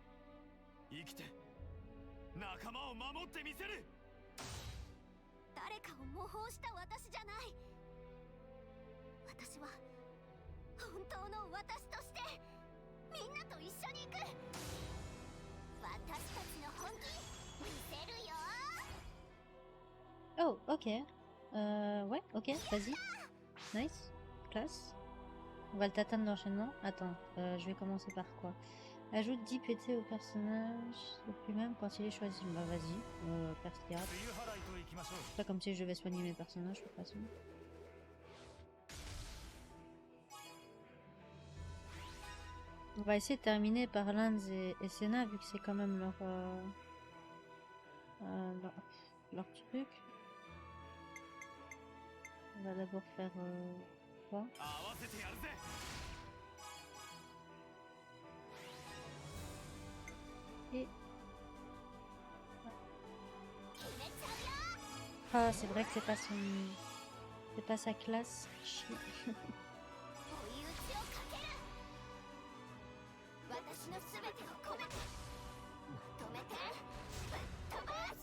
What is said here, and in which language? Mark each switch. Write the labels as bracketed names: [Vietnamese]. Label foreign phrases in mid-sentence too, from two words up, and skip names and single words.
[Japanese] 生きて仲間を守ってみせる。誰かを模倣した私じゃない。私は本当の私としてみんなと一緒に行く。私たちの本気見せるよ。 [French] Oh, ok. Ouais, ok, vas-y. Nice. Classe. On va le tatane d'enchaînement. Attends, je vais commencer par quoi? Ajoute 10 PT au personnage, au plus même quand il est choisi. Bah vas-y, Perstia. C'est pas comme si je devais soigner mes personnages de toute façon. On va essayer de terminer par Lanz et Senna vu que c'est quand même leur truc. On va d'abord faire quoi? [Japanese] 合わせてやるぜ。 [French] Et... Ah, c'est vrai que c'est pas son... C'est pas sa classe. Chier. [Japanese] 追い打ちをかける。私の全てを込めて止めてぶっ飛ばす。